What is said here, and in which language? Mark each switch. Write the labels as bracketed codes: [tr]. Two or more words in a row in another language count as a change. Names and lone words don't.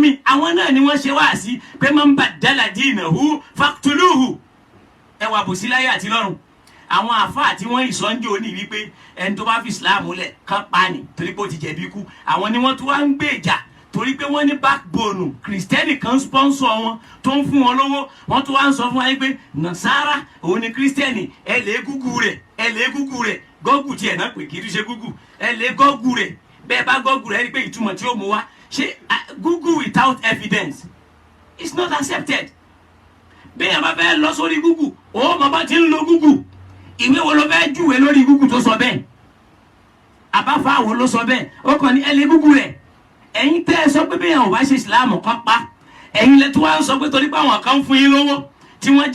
[yo] mi àwọn náà ni wọ́n ṣe wá sí pé [ar] من بدل دينه فاقتلوه [yo] ẹ wà bò sí láyé àti lọ́run àwọn àfáà tí wọ́n ìsọ́njò ní wípé ẹni tó bá fi Islam lẹ̀ kán pa ni torí pé ó ti jẹ̀bi ikú àwọn ni wọ́n tún wá ń gbé ìjà torí pé wọ́n ní backbone Kristẹni kan sponsor wọn tó ń fún wọn lówó wọ́n tún wá ń sọ fún wa pé Nasara òun ni Kristẹni ẹ lè gúgù rẹ̀ gọ́gù tiẹ̀ náà pé kì í ṣe gúgù ẹ lè gọ́gù rẹ̀ bẹ́ẹ̀ bá gọ́gù rẹ̀ rí pé ìtumọ̀ tí ó mú wá ṣé [en] Google without evidence is not accepted [yo] bẹ́ẹ̀ bá fẹ́ lọ sórí Google ó mọ̀ bá ti ń lo Google ìwé wo ló fẹ́ júwe lórí Google tó sọ bẹ́ẹ̀ àbáfà wo ló sọ bẹ́ẹ̀ ó kàn ní ẹ lè Google rẹ̀ ẹ̀yin tẹ́ ẹ sọ pé bẹ́ẹ̀ ò bá ṣe Islam kan pa ẹ̀yin lẹ́tọ́ wá ń sọ pé torí pé àwọn kan fún yín lówó tí wọ́n